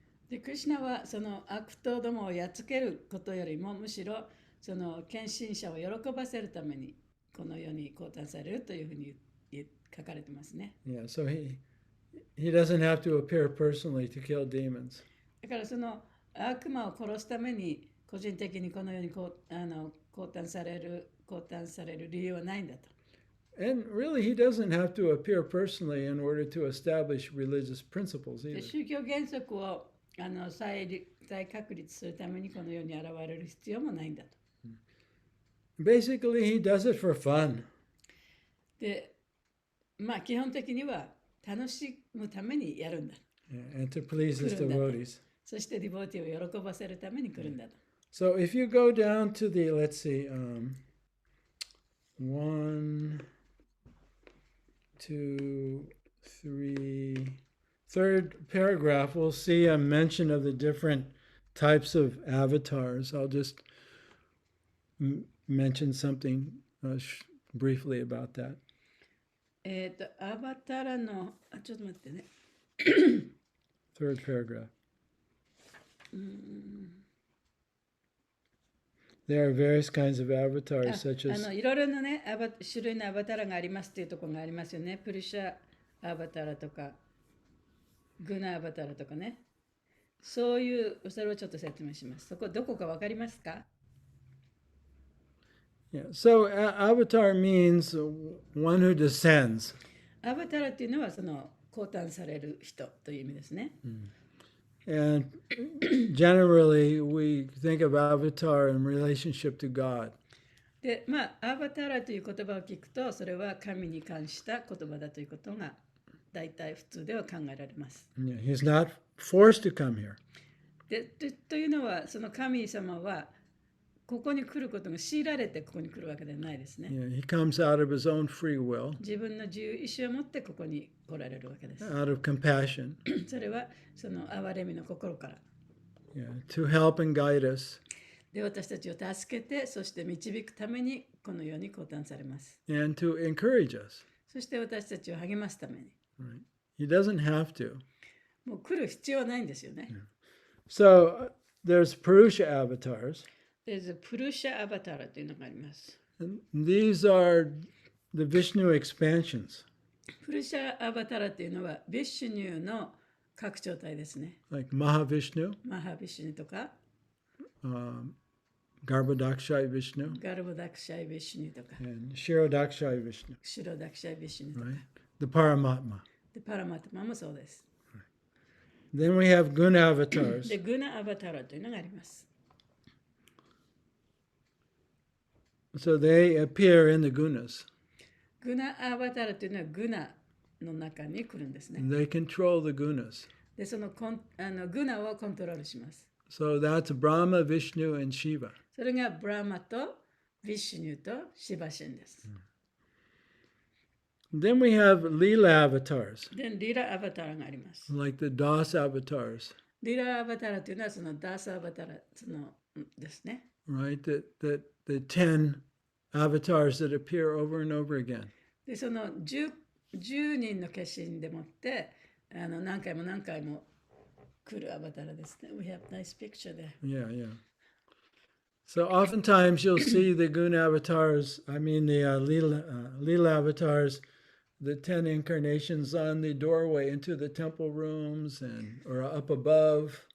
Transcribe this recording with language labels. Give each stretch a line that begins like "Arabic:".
Japanese: で、クリシュナはその悪党どもをやっつけることよりもむしろその献身者を喜ばせるためにこの世に降誕されるというふうに書かれてますね。
English: Yeah, so he doesn't have to appear personally to kill demons.
Japanese: だからその悪魔を殺すために個人的にこの世に降誕される理由はないんだと。
English: And really, he doesn't have to appear personally in order to establish religious principles
Japanese: で
English: either.
Japanese: 宗教原則を再確立するためにこの世に現れる必要もないんだと。
English: Basically, he does it for fun.
Japanese: で、まあ基本的には楽しむためにやるんだ。
English: Yeah, and to please his
Japanese: 来るんだと。
English: devotees.
Japanese: そしてディボーティーを喜ばせるために来るんだと。
English: So if you go down to the, let's see, 1, 2, 3, third paragraph, we'll see a mention of the different types of avatars. I'll just mention something briefly about that.
Japanese: アバタラの、ちょっと待ってね。
English: Third paragraph. There are various kinds of avatars, such as
Japanese: いろいろなね、種類のアバタラがありますっていうところがありますよね。プルシャアバタラとか、グナアバタラとかね。そういう、それをちょっと説明します。そこ、どこかわかりますか？
English: yeah. So avatar means one who descends.
Japanese: アバタラっていうのは、その、降誕される人という意味ですね。
English: And generally, we think of avatar in relationship to God.
Japanese: で、まあ、アバタラという言葉を聞くと、それは神に関した言葉だということが、大体普通では考えられます。
English: Yeah, he's not forced to come here.
Japanese: というのは、その神様は、ここに来ることが強いられてここに来るわけではないですね。
English: Yeah, he comes out of his own free will,
Japanese: 自分の自由意志を持ってここに来られるわけです。
English: out of compassion,
Japanese: それはその憐れみの心から。
English: yeah, to help and guide us,
Japanese: で、私たちを助けて、そして導くためにこの世に降誕されます。
English: and to encourage us.
Japanese: そして私たちを励ますために。
English: Right? He doesn't have to.
Japanese: もう来る必要はないんですよね。
English: So there's Purusha avatars.
Japanese: で、プルシャアバタラというのがあります。
English: And these are the Vishnu expansions,
Japanese: プルシャアバタラというのは、ビッシュニューの拡張体ですね。
English: like Mahavishnu,
Japanese: マハビッシュニューとか、
English: Garbhodakshaya Vishnu,
Japanese: ガルボダクシャイビッシュニューとか、
English: and Shirodakshaya Vishnu,
Japanese: シロダクシャイビッシュニューとか、
English: right? The Paramatma.
Japanese: で、パラマタマもそうです。
English: Then we have Guna avatars.
Japanese: で、グナアバタラというのがあります。
English: So they appear in the gunas.
Japanese: グナアバタラというのはグナの中に来るんですね。
English: And they control the gunas.
Japanese: で、そのグナをコントロールします。
English: So that's Brahma, Vishnu, and Shiva.
Japanese: それがブラマとビッシュニューとシバシンです。
English: Then we have Leela avatars,
Japanese: で、リラアバタラがあります。
English: like the Das avatars,
Japanese: リラアバタラというのはそのダーサアバタラですね。
English: right? The 10 avatars that appear over and over again.
Japanese: で、その10人の化身でもって何回も何回も来るアバタラですね。
English: We have nice picture there. Yeah, yeah. So oftentimes you'll see the Guna avatars, the Leela avatars, the 10 incarnations on the doorway into the temple rooms or up above.